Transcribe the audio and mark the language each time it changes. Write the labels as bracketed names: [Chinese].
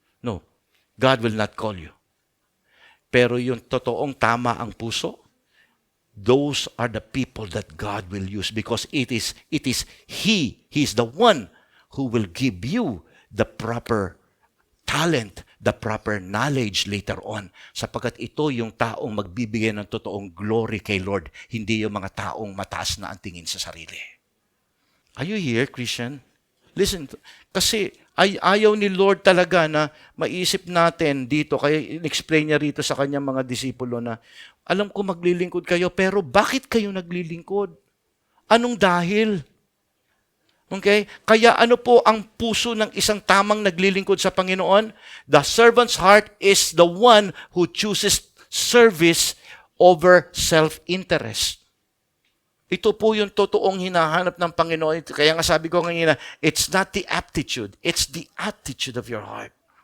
[English] No, God will not call you. [Filipino] Pero yung totoong tama ang puso, [English] those are the people that God will use because it is He is the one who will give you the proper talent, the proper knowledge later on. [Filipino] Sapagkat ito yung taong magbibigay ng totoong glory kay Lord, hindi yung mga taong mataas na ang tingin sa sarili. [English] Are you here, Christian? Listen, [Filipino] kasi ayaw ni Lord talaga na maisip natin dito, kaya in-explain niya rito sa kanyang mga disipulo na, alam ko maglilingkod kayo, pero bakit kayo naglilingkod? Anong dahil? Okay? Kaya ano po ang puso ng isang tamang naglilingkod sa Panginoon? [English] The servant's heart is the one who chooses service over self-interest. [Filipino] Ito po yung totoong hinahanap ng Panginoon. Kaya nga sabi ko kanina, [English] it's not the aptitude, it's the attitude of your heart.